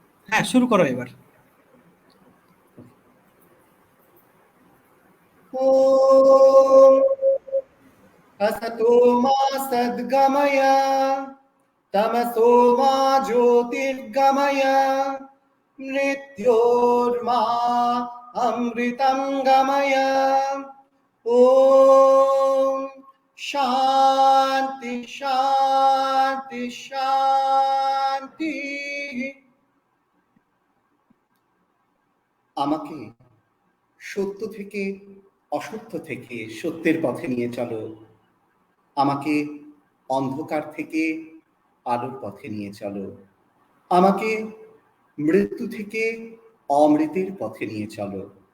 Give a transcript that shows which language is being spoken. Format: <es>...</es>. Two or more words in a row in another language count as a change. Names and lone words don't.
<bn>হ্যাঁ, শুরু করো এবার।</bn> <sa>ॐ असतो मा सद्गमय तमसो मा ज्योतिर्गमय मृत्योर्मा अमृतं गमय। ॐ शान्ति शान्ति शान्ति।</sa> <bn>আমাকে সত্য থেকে অসত্য থেকে সত্যের পথে নিয়ে চলো, আমাকে অন্ধকার থেকে আলোর পথে নিয়ে চলো, আমাকে মৃত্যু থেকে অমৃতের পথে নিয়ে চলো।</bn>